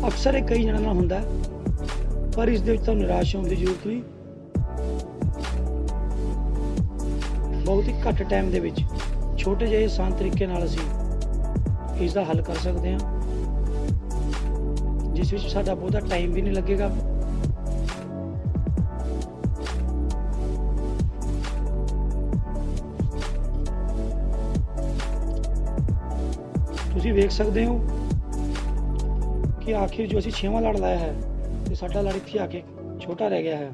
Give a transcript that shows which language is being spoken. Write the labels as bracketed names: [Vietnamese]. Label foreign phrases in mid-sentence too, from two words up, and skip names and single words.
[Punjabi] ਅਕਸਰ ਇਹ ਕਈ ਜਣਿਆਂ ਨਾਲ ਹੁੰਦਾ ਪਰ ਇਸ ਦੇ ਵਿੱਚ ਤੁਹਾਨੂੰ ਨਿਰਾਸ਼ ਹੋਨੇ ਕੀ ਜ਼ਰੂਰਤ ਨਹੀਂ। ਬਹੁਤ ਹੀ ਘੱਟ ਟਾਈਮ ਦੇ ਵਿੱਚ ਛੋਟੇ ਜਿਹੇ ਆਸਾਨ ਤਰੀਕੇ ਨਾਲ ਅਸੀ ਇਸ ਦਾ ਹੱਲ ਕਰ ਸਕਤੇ ਹੈਂ, ਜਿਸ ਵਿੱਚ ਸਾਡਾ ਬਹੁਤਾ ਟਾਈਮ ਭੀ ਨਹੀਂ ਲਗੇਗਾ। ਤੁਸੀਂ ਵੇਖ ਸਕਦੇ ਹੋ ਕਿ ਆਖਿਰ ਜੋ ਅਸੀਂ 6ਵਾਂ ਲੜ ਲਾਇਆ ਹੈ ਤੇ ਸਾਡਾ ਲੜ ਇੱਥੇ ਆ ਕੇ ਛੋਟਾ ਰਹਿ ਗਿਆ ਹੈ।